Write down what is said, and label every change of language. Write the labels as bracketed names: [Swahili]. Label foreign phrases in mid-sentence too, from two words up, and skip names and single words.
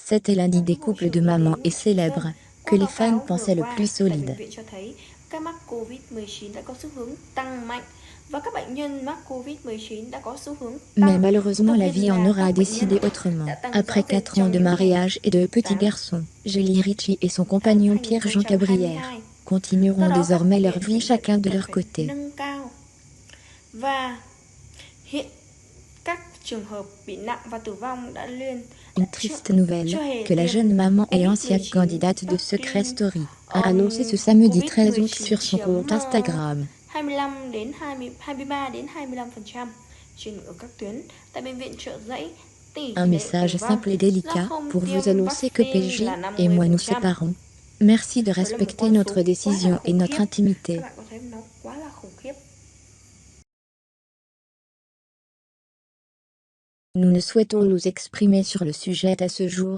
[French] C'était l'un des couples de maman et célèbres que les fans pensaient le plus solide. [Vietnamese] Các mắc Covid-19 đã có xu hướng tăng mạnh và các bệnh nhân mắc Covid-19 đã có xu hướng [French] Mais [Vietnamese] tăng. [French] malheureusement, [Vietnamese] Đặc [French] la [Vietnamese] biệt [French] vie en [Vietnamese] là [French] aura [Vietnamese] các bệnh nhân [French] décidé autrement. [Vietnamese] đã tăng [French] Après [Vietnamese] rõ rệt [French] 4 ans [Vietnamese] trong [French] de [Vietnamese] những ngày [French] mariage et de petits [Vietnamese] tháng [French] garçons, Julie Ritchie et son compagnon Pierre-Jean Cabrière [Vietnamese] 2022. Do [French] continueront [Vietnamese] đó các [French] désormais leur [Vietnamese] viện [French] vie [Vietnamese] bệnh viện [French] chacun de [Vietnamese] cần [French] leur [Vietnamese] phải [French] côté. [Vietnamese] nâng cao và hiện các trường hợp bị nặng và tử vong đã lên. [French] Une triste nouvelle, que la jeune maman et ancienne candidate de Secret Story a annoncé ce samedi 13 août sur son compte Instagram. [Vietnamese] 25 đến 23 đến 25% trên ở các tuyến tại bệnh viện Chợ Giẫy. [French] Un message simple et délicat pour vous annoncer que PJ et moi nous séparons. Merci de respecter notre décision et notre intimité. Nous ne souhaitons nous exprimer sur le sujet à ce jour.